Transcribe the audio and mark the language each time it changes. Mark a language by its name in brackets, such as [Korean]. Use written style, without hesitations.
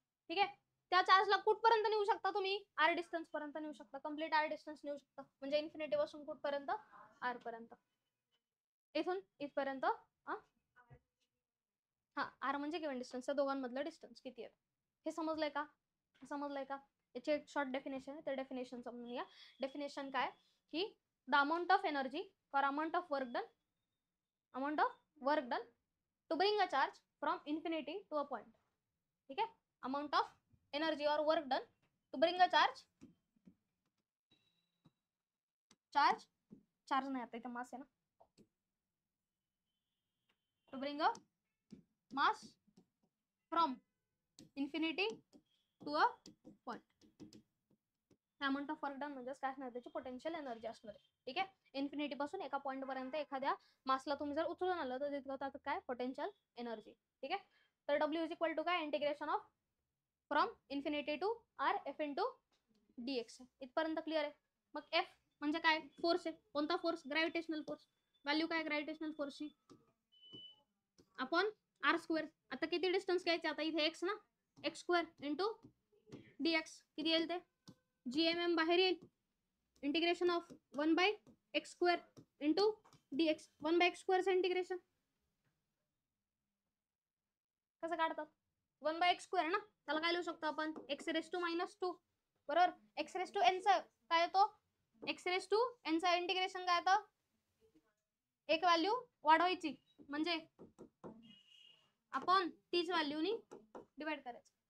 [Marathi] ठीक आहे, त्या चार्जला कुठपर्यंत नेऊ शकता तुम्ही, R डिस्टन्स पर्यंत नेऊ शकता, कम्प्लीट R डिस्टन्स नेऊ शकता. म्हणजे इन्फिनिटी पासून कुठपर्यंत, R पर्यंत. इथून इथपर्यंत हा R म्हणजे गिव्हन डिस्टन्स, त्या दोघांमधलं डिस्टन्स किती आहे हे समजलंय का, समजलंय का? याची एक शॉर्ट डेफिनेशन आहे, त्या डेफिनेशन समजूया. [English] definition [Marathi] काय, की [English] The amount of energy or amount of work done to bring a charge from infinity to a point. [Hindi] ठीक है, [English] amount of energy or work done to bring a charge [Marathi] नहीं आता इथे, मास है ना, [English] to bring a mass from infinity to a point. [Marathi] Amount of work done म्हणजे काय असणार, त्याची पोटेन्शियल एनर्जी असणार आहे. ठीक आहे, इन्फिनिटी पासून एका पॉइंट पर्यंत एखाद्या मासला तुम्ही जर उचलून आलं तर तितकं त्यात काय, पोटेन्शियल एनर्जी. ठीक आहे, तर [English] W is equal to काय, integration of from infinity to R F into dx. [Marathi] इथपर्यंत क्लिअर आहे. मग F म्हणजे काय, फोर्स आहे. कोणता फोर्स, ग्रॅव्हिटेशनल फोर्स. व्हॅल्यू काय ग्रॅव्हिटेशनल फोर्सची, अपॉन आर स्क्वेअर. आता किती डिस्टन्स घ्यायचे आता इथे एक्स ना, एक्स स्क्वेअर इंटू डीएक्स किती येईल ते जीएमएम बाहेर येईल. [English] Integration of 1/x square into dx. [Marathi] 1/x स्क्वेअरचं integration कसं काढतात 1/x स्क्वेअर ना, त्याला काय लिहू शकतो आपण x⁻². बरोबर. x⁻n चा काय येतो x⁻n चा इंटिग्रेशन काय येतं एक व्हॅल्यू वाढवायची म्हणजे आपण तीच व्हॅल्यूनी डिवाइड करायचं.